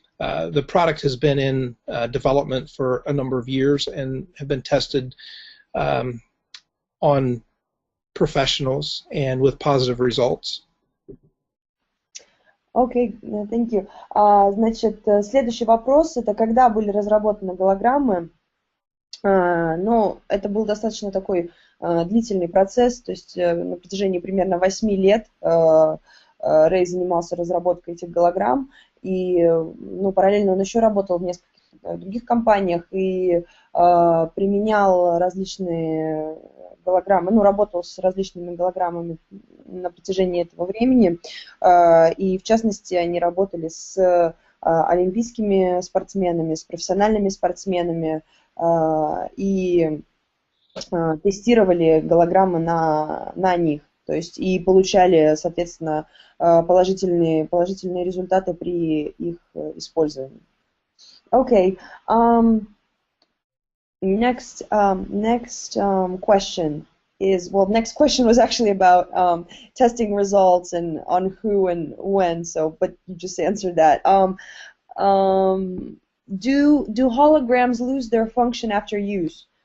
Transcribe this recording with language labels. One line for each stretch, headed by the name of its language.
English: the product has been in development for a number of years and have been tested on professionals and with positive results. Окей, thank you.
Russian: Значит, следующий вопрос, это когда были разработаны голограммы. Ну, это был достаточно такой длительный процесс, то есть на протяжении примерно 8 лет Рэй занимался разработкой этих голограмм, и ну, параллельно он еще работал в нескольких других компаниях и применял различные голограммы, ну, работал с различными голограммами на протяжении этого времени, и в частности они работали с олимпийскими спортсменами, с профессиональными спортсменами и тестировали голограммы на них, то есть и получали, соответственно, положительные результаты при их использовании.
English: Okay. Next question is, well, next question was actually about testing results and on who and when. So, but you just answered that. Do holograms lose their function after use?